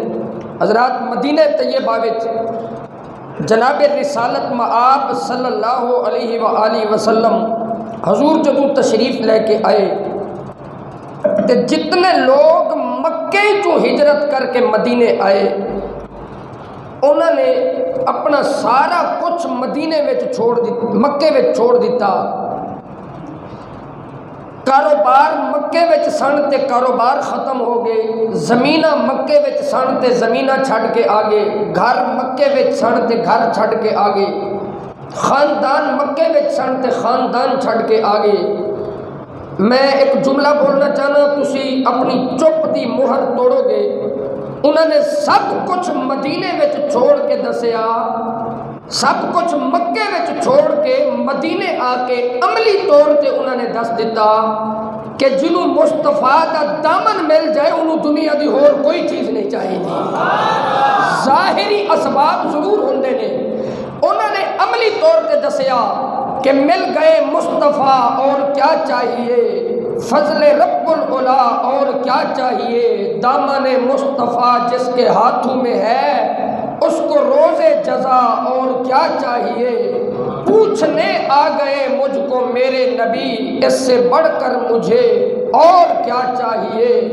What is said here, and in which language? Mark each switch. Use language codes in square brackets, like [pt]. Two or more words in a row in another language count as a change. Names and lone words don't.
[pa] حضرات مدینہ طیبہ وچ جناب رسالت مآب [ar] صلی اللہ علیہ وآلہ وسلم [pa] حضور جدوں تشریف لے کے آئے تے جتنے لوگ مکے جو ہجرت کر کے مدینے آئے انہوں نے اپنا سارا کچھ مدینے وچ چھوڑ دیتا، مکے وچ چھوڑ دیتا، کاروبار مکے وچ سن تے کاروبار ختم ہو گئے، زمینہ مکے وچ سن تے زمینہ چھڑ کے آگے، گھر مکے وچ سن تے گھر چھڑ کے آگے، خاندان مکے وچ سن تے خاندان چھڑ کے آگے۔ میں ایک جملہ بولنا چاہنا، تسی اپنی چپ دی مہر توڑو گے، انہوں نے سب کچھ مدینے وچ چھوڑ کے دسیا، سب کچھ مکے وچ چھوڑ کے مدینے آ کے عملی طور تے انہوں نے دس دیتا کہ جنہوں مصطفیٰ دا دامن مل جائے انہوں دنیا دی اور کوئی چیز نہیں چاہیے۔ ظاہری اسباب ضرور ہوندے نے، انہوں نے عملی طور تے دسیا کہ [ur] مل گئے مصطفیٰ اور کیا چاہیے، فضل رب العلا اور کیا چاہیے، دامن مصطفیٰ جس کے ہاتھوں میں ہے اس کو روز جزا اور کیا چاہیے، پوچھنے آ گئے مجھ کو میرے نبی اس سے بڑھ کر مجھے اور کیا چاہیے۔